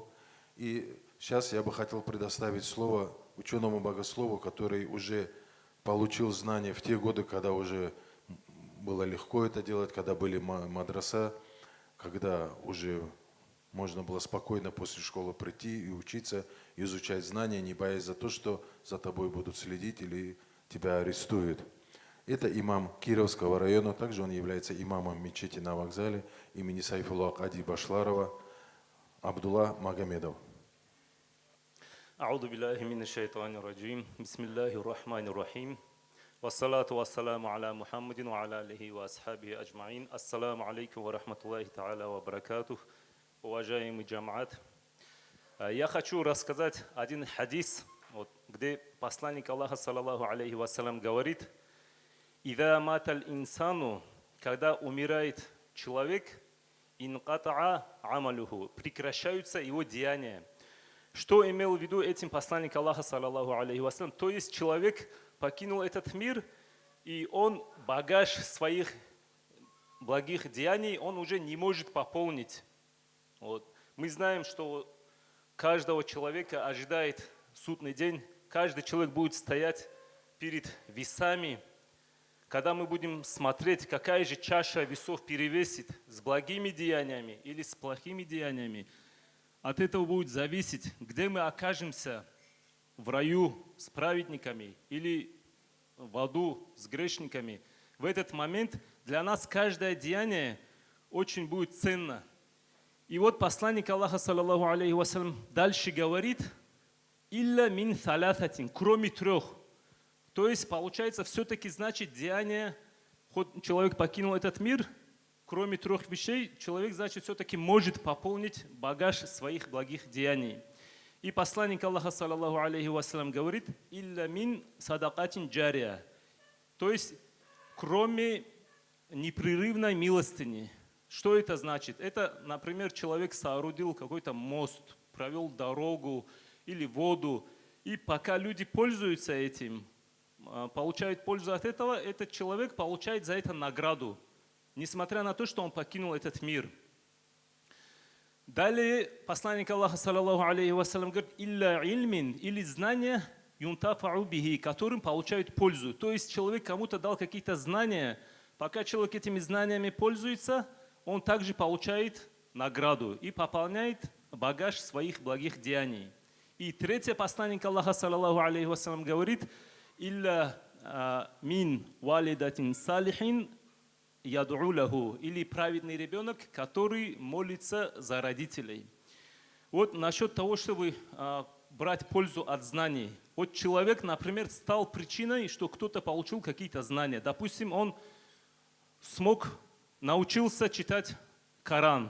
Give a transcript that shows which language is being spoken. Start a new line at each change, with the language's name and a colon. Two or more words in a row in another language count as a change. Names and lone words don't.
Russian: И сейчас я бы хотел предоставить слово ученому богослову, который уже получил знания в те годы, когда уже было легко это делать, когда были мадраса, когда уже можно было спокойно после школы прийти и учиться, изучать знания, не боясь за то, что за тобой будут следить или тебя арестуют. Это имам Кировского района, также он является имамом мечети на вокзале имени Сайфулла Ади Башларова, Абдулла Магомедов.
Arabic: أعوذ بالله من الشيطان الرجيم بسم الله الرحمن الرحيم والصلاة والسلام على محمد وعلى آله وأصحابه أجمعين. السلام عليكم ورحمة الله تعالى وبركاته.
Russian: Уважаемый джамаат. Я хочу рассказать один хадис, где посланник Аллаха,
Arabic: صلى الله عليه وسلم,
Russian: говорит:
Arabic: «إذا مات الإنسان»,
Russian: когда умирает человек,
Arabic: انقطع عمله,
Russian: прекращаются его деяния. Что имел в виду этим посланник Аллаха,
Arabic: صلى الله عليه وسلم?
Russian: То есть человек покинул этот мир, и он багаж своих благих деяний он уже не может пополнить. Мы знаем, что каждого человека ожидает судный день, каждый человек будет стоять перед весами, когда мы будем смотреть, какая же чаша весов перевесит, с благими деяниями или с плохими деяниями. От этого будет зависеть, где мы окажемся: в раю с праведниками или в аду с грешниками. В этот момент для нас каждое деяние очень будет ценно. И вот посланник Аллаха,
Arabic: صلى الله عليه وسلم,
Russian: дальше говорит:
Arabic: «إلا من ثلاثة»,
Russian: кроме трех. То есть получается, все-таки значит деяние, хоть человек покинул этот мир, кроме трех вещей, человек, значит, все-таки может пополнить багаж своих благих деяний. И посланник Аллаха,
Arabic: صلى الله عليه وسلم,
Russian: говорит:
Arabic: «إلا من صدقة جارية»,
Russian: то есть кроме непрерывной милостыни. Что это значит? Это, например, человек соорудил какой-то мост, провел дорогу или воду, и пока люди пользуются этим, получают пользу от этого, этот человек получает за это награду, несмотря на то, что он покинул этот мир. Далее посланник Аллаха,
Arabic: صلى الله عليه وسلم,
Russian: говорит:
Arabic: «إلا علم»,
Russian: или знания,
Arabic: ينتفع به,
Russian: которым получают пользу. То есть человек кому-то дал какие-то знания, пока человек этими знаниями пользуется, он также получает награду и пополняет багаж своих благих деяний. И третье, посланник Аллаха,
Arabic: صلى الله عليه وسلم,
Russian: говорит:
Arabic: «إلا من ولد صالح يدعو له»,
Russian: или праведный ребенок, который молится за родителей. Вот насчет того, чтобы брать пользу от знаний. Вот человек, например, стал причиной, что кто-то получил какие-то знания. Допустим, он научился читать Коран.